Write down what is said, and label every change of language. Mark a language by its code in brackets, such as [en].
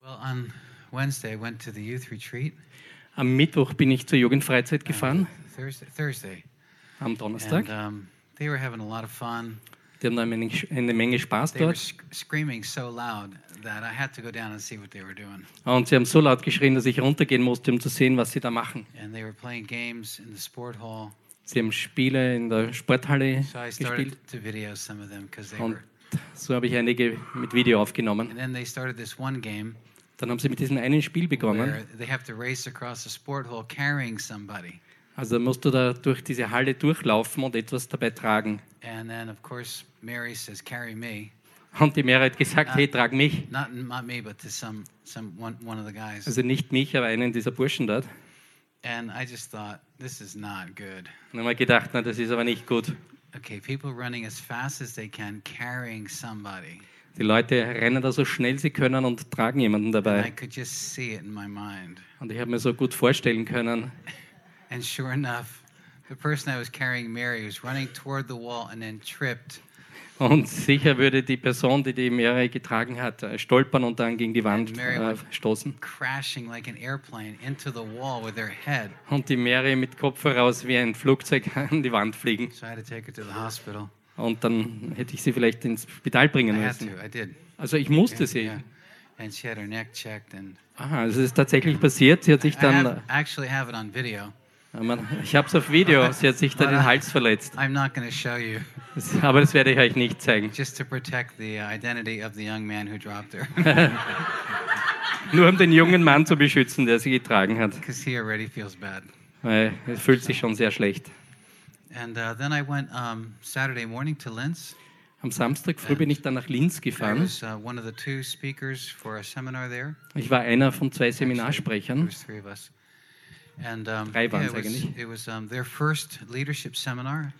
[en] On Wednesday, went to the youth retreat. [de] Am Mittwoch bin ich zur Jugendfreizeit gefahren. [en] Thursday. [de] Am Donnerstag. [en] And, they were having a lot of fun. [de] Die haben eine Menge Spaß [en] they [de] dort. [en] They were screaming so loud that I had to go down and see what they were doing. [de] Und sie haben so laut geschrien, dass ich runtergehen musste, um zu sehen, was sie da machen. [en] And they were playing games in the sport hall. [de] Sie haben Spiele in der Sporthalle [en] so I started [de] gespielt. [en] To video some of them, cause they [de] Und [en] were... [de] so habe ich einige mit Video aufgenommen. [en] And then they started this one game. [de] Dann haben sie mit diesem einen Spiel begonnen. [en] They have to race across the sport hall carrying somebody. [de] Also musst du da durch diese Halle durchlaufen und etwas dabei tragen. [en] And then of course Mary says, carry me. [de] Und die Mary hat gesagt, hey, trag mich. [en] Not me, but to one of the guys. [de] Also nicht mich, aber einen dieser Burschen dort. [en] And I just thought, this is not good. [de] Und dann habe ich gedacht, na, das ist aber nicht gut. [en] Okay, people running as fast as they can, carrying somebody. [de] Die Leute rennen da so schnell sie können und tragen jemanden dabei. [en] And I could just see it in my mind. [de] Und ich habe mir so gut vorstellen können. [en] And sure enough, the person I was carrying, Mary, was running toward the wall and then tripped. [de] Und sicher würde die Person, die Mary getragen hat, stolpern und dann gegen die Wand stoßen. [en] Crashing like an airplane into the wall with her head. [de] Und die Mary mit Kopf heraus wie ein Flugzeug an die Wand fliegen. [en] So I had to take her to the hospital. [de] Und dann hätte ich sie vielleicht ins Spital bringen müssen. Also ich musste sie. [en] And she had her neck checked and [de] aha, es ist tatsächlich passiert. Sie hat sich dann [en] actually have it on video. [de] Ich habe es auf Video. Sie hat sich dann den Hals verletzt. [en] I'm not gonna show you. [de] Aber das werde ich euch nicht zeigen. [en] Just to protect the identity of the young man who dropped her. [de] Nur um den jungen Mann zu beschützen, der sie getragen hat. [en] Because he already feels bad. [de] Weil er fühlt sich schon sehr schlecht. [en] And then I went Saturday morning to Linz. [de] Am Samstag früh bin ich dann nach Linz gefahren. [en] I was one of the two speakers for a seminar there. [de] Ich war einer von zwei Seminarsprechern. [en] Actually, there was three of us. And it was their first leadership seminar.